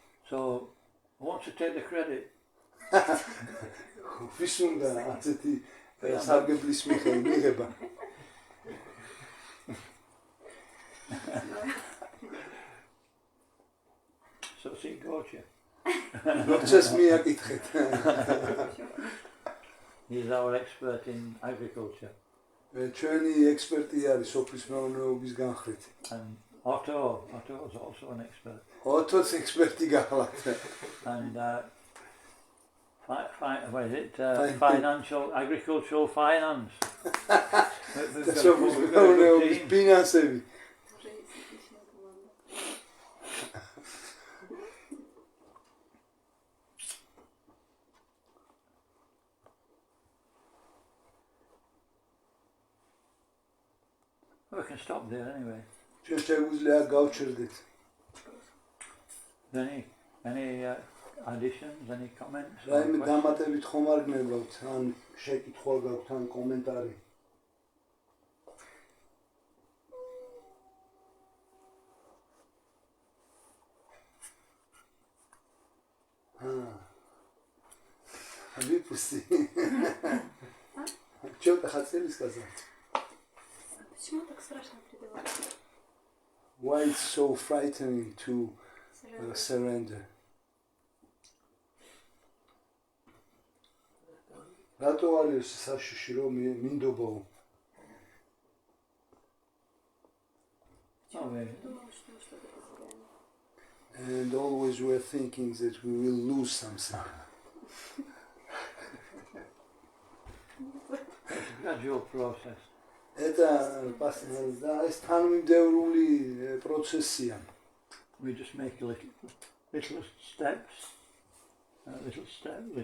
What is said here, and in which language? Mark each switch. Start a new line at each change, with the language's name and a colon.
English: So, who wants to take the credit?
Georgian: ვის უნდა ასეთი სარგებლის მიღება?
English: So, see, Gocha.
Georgian: როცა მიაკითხეთ.
English: He's our expert in agriculture.
Georgian: ჩვენი ექსპერტი არის სოფლის მეურნეობის განხრით.
English: And Otto is also an expert.
Georgian: ოთოს ექსპერტი გახლავთ.
English: And what is it? Financial, agricultural finance.
Georgian: სოფლის მეურნეობის ფინანსები.
English: We can stop there anyway.
Georgian: ჩვენ შეგვიძლია გავჩერდეთ.
English: Any additions, any comments?
Georgian: რაიმე დამატებით ხომ არ გნებავთ, ან შეკითხვა გაქვთ, ან კომენტარი?
Russian: отпусти. Чего ты хотели сказать? Почему так страшно предавать?
English: Why it's so frightening to surrender?
Georgian: რატო არის საშიში რომ მინდობაო?
Russian: Думала, что мы что-то потеряем.
English: And always we're thinking that we will lose something. Gradual process.
Russian: Это
Georgian: ეს თანმიმდევრული პროცესია.
English: We just make little steps, little step.